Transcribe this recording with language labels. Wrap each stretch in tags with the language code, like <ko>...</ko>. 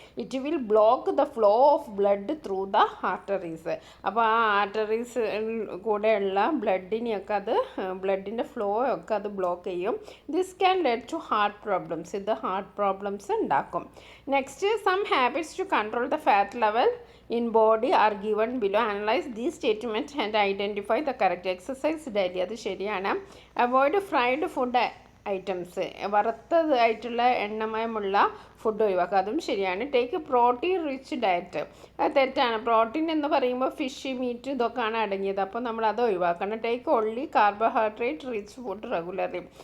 <en>It will block the flow of blood through the arteries.</en> <ml>അപ്പോൾ ആ arteries കൂടെയുള്ള ബ്ലഡിനെയൊക്കെ അത്, ബ്ലഡിൻ്റെ ഫ്ലോ ഒക്കെ അത് ബ്ലോക്ക് ചെയ്യും.</ml> <en>This can lead to heart problems.</en> <ml>ഇത് ഹാർട്ട് പ്രോബ്ലംസ് ഉണ്ടാക്കും.</ml> <en>Next, some habits to control the fat level in body are given below. Analyze these statements and identify the correct exercise daily.</en> <ml>അത് ശരിയാണ്.</ml> <en>Avoid fried food items.</en> <ml>വറുത്തതായിട്ടുള്ള എണ്ണമയമുള്ള food ഒഴിവാക്കുക, അതും ശരിയാണ്.</ml> <en>Take protein rich diet.</en> <ml>അത് തെറ്റാണ്. Protein എന്ന് പറയുമ്പോൾ fish, meet ഇതൊക്കെയാണ് അടങ്ങിയത്. അപ്പോൾ നമ്മൾ അത് ഒഴിവാക്കണം.</ml> <en>Take only carbohydrate rich food regularly.</en>